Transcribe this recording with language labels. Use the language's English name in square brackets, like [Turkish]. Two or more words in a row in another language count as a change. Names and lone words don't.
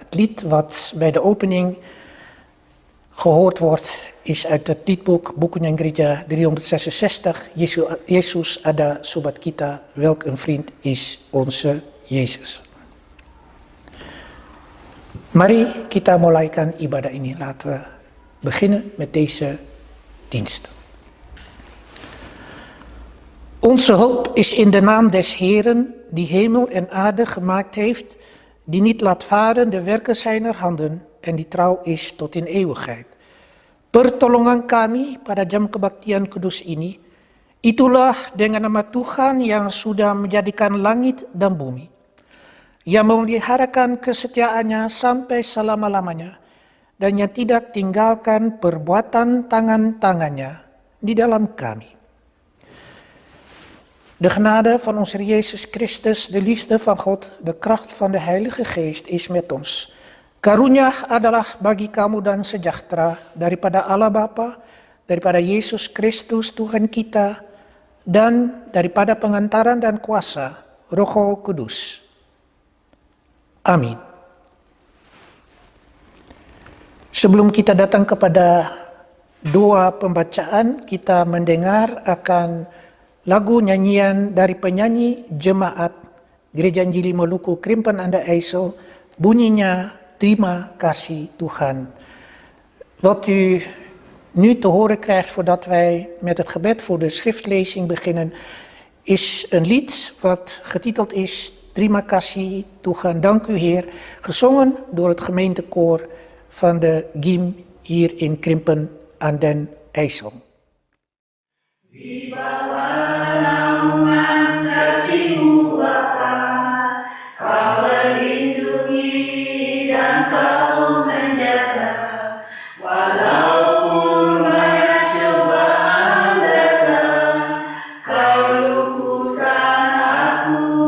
[Dutch] Het lied wat bij de opening gehoord wordt is uit het liedboek Boek Nyanyian Gereja 366, Yesus ada sobat kita, welk een vriend is onze Jezus. [Indonesian] Mari kita mulaikan ibadah ini. [Dutch] Laten we beginnen met deze dienst. Onze hulp is in de naam des Heeren, die hemel en aarde gemaakt heeft, die niet laat varen de werken zijner handen en die trouw is tot in eeuwigheid. [Indonesian] Pertolongan kami pada jam kebaktian kudus ini, itulah dengan nama Tuhan yang sudah menjadikan langit dan bumi, yang memeliharakan kesetiaannya sampai selama-lamanya, dan yang tidak tinggalkan perbuatan tangan-tangannya di dalam kami. [Dutch] De genade van onze Heer Jezus Christus, de liefde van God, de kracht van de Heilige Geest is met ons. [Indonesian] Karunia adalah bagi kamu dan sejahtera daripada Allah Bapa, daripada Yesus Kristus Tuhan kita, dan daripada pengantaran dan kuasa Roh Kudus. Amin. Sebelum kita datang kepada doa pembacaan, kita mendengar akan lagu nyanyian dari penyanyi jemaat Gereja Injili Maluku Krimpen aan de IJssel, bunyinya Terima Kasih Tuhan. [Dutch] Wat u nu te horen krijgt voordat wij met het gebed voor de schriftlezing beginnen, is een lied wat getiteld is Terima Kasih Tuhan, dank u Heer, gezongen door het gemeentekoor van de GIM hier in Krimpen aan den IJssel. [Indonesian] Di bawah naungan kasih-Mu Bapa, Kau melindungi dan Kau menjaga, walaupun banyak cobaan datang, Kau luputkan aku.